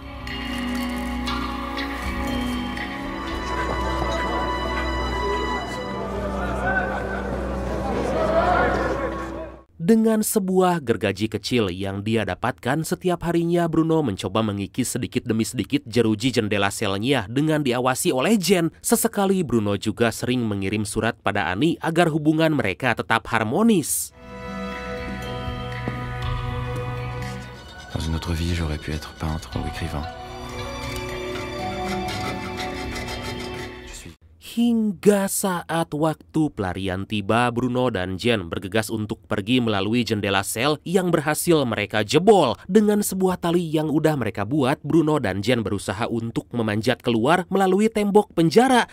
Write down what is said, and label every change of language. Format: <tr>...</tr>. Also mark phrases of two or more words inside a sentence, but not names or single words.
<id>Dengan sebuah gergaji kecil yang dia dapatkan, setiap harinya Bruno mencoba mengikis sedikit demi sedikit jeruji jendela selnya dengan diawasi oleh Jen. Sesekali Bruno juga sering mengirim surat pada Annie agar hubungan mereka tetap harmonis.</id> <fr>Dans une autre vie, j'aurais pu être peintre ou écrivain.</fr> <id>Hingga saat waktu pelarian tiba, Bruno dan Jen bergegas untuk pergi melalui jendela sel yang berhasil mereka jebol. Dengan sebuah tali yang udah mereka buat, Bruno dan Jen berusaha untuk memanjat keluar melalui tembok penjara.</id>